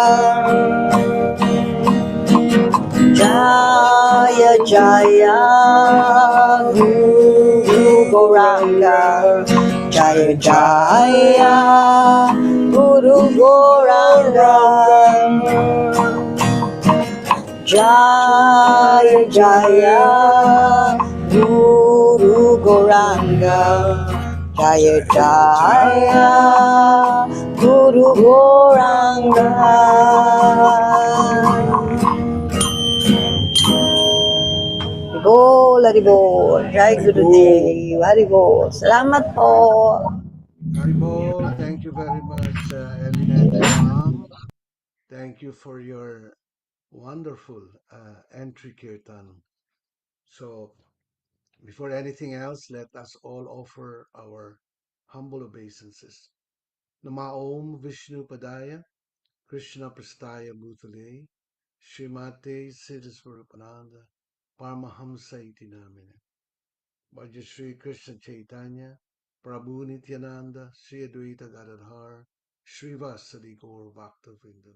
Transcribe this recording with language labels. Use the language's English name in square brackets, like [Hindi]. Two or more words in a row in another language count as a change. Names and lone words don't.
[Sanskrit] जय जय गुरु गौराङ्ग, जय जय गुरु गौराङ्ग, जय जय गुरु गौराङ्ग, जय जय गुरु गौराङ्ग. [Bangla] বল, হরিবোল. [Sanskrit] जय गुरुदेव। हरिबोल. [Filipino] Salamat po. [English] Haribol, thank you very much, Eminent Ma'am. Thank you for your wonderful entry, Kirtan. So, before anything else, let us all offer our humble obeisances. [Sanskrit] नमओम् विष्णु पादाय, कृष्ण प्रस्ताय भूतले, श्रीमते सिद्धस्वरपानन्द, परमहंस इति नामिने. भज श्री कृष्ण चैतन्य, प्रभु नित्यानन्द, श्री अद्वैत गदाधर, श्रीवासादि गौर भक्त वृन्दम्.